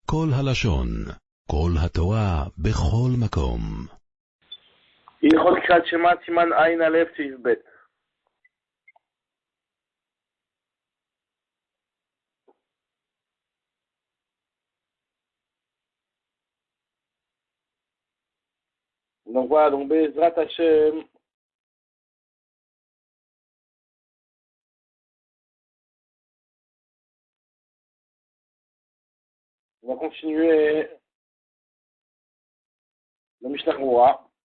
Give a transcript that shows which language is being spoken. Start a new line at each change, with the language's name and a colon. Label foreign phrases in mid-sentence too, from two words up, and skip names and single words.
Hebrew: כל הלשון, כל התורה, בכל מקום. הלכות קריאת שמע, סימן עין א' סעיף ב'.
French: Donc voilà, donc
Hebrew: בעזרת השם,
French: on va continuer le Mishnah Torah.